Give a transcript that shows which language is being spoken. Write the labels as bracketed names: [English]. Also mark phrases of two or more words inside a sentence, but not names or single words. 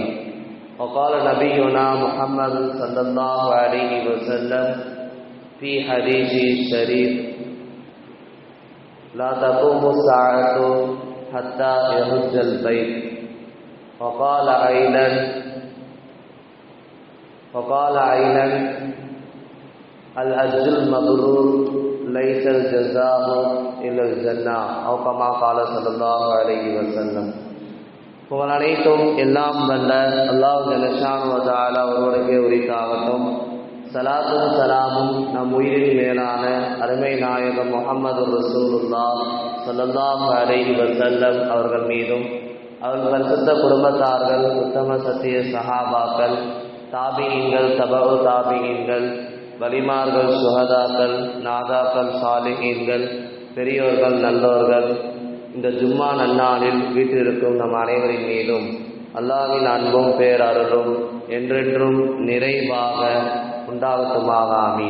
[Arabic] وقال نبينا محمد صلى الله عليه وسلم في حديث الشريف لا تقوم الساعة حتى يهج البيت. وقال عينا الحج المبرور ليس الجزاء إلا الجنة أو كما قال صلى الله عليه وسلم. [Tamil] புகழ் அனைத்தும் எல்லாம் வல்ல அல்லாஹ் [Arabic] جل شأنه وتعالى [Tamil] ஒருவருக்கே உரித்தாகட்டும். ஸலாத்தும் ஸலாமும் நம் உயிரின் மேலான அருமை நாயகம் முஹம்மது [Arabic] رسول الله صلى الله عليه وسلم [Tamil] அவர்கள் மீதும் அவர்கள் பரிசுத்த குடும்பத்தார்கள் உத்தம சத்திய சஹாபாக்கள் தாபிஈன்கள் தபஉ தாபிஈன்கள் வலிமார்கள் சுஹதாக்கள் நாதாக்கள் சாலிஹீன்கள் பெரியோர்கள் நல்லோர்கள் இந்த ஜும்மா நன்னாளில் வீட்டிலிருக்கும் நம் அனைவரின் மீதும் அல்லாஹ்வின் அன்பும் பேரருளும் என்றென்றும் நிறைவாக உண்டாகட்டுமாக ஆமீன்.